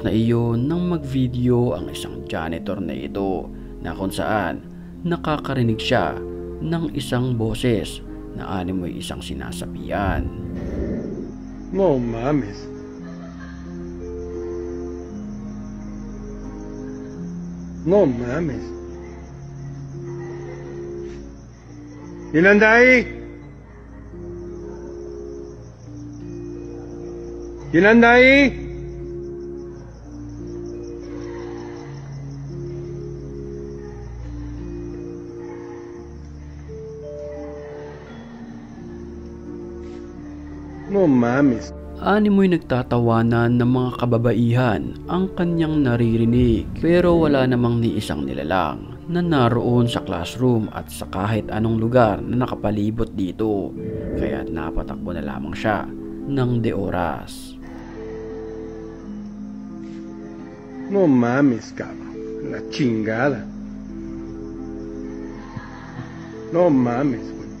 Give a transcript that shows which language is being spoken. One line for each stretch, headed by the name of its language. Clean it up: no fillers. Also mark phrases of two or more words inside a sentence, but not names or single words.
Filipino: na iyon nang mag-video ang isang janitor na ito na kung saan nakakarinig siya ng isang boses na animoy isang sinasabihan.
Spanish: No mames. No mames. ¿Quién anda ahí? ¿Quién anda ahí? No mames.
Filipino: Animoy nagtatawanan ng mga kababaihan ang kanyang naririnig pero wala namang ni isang nilalang na naroon sa classroom at sa kahit anong lugar na nakapalibot dito, kaya't napatakbo na lamang siya ng de oras.
Spanish: No mames, cabrón. La chingada. No mames.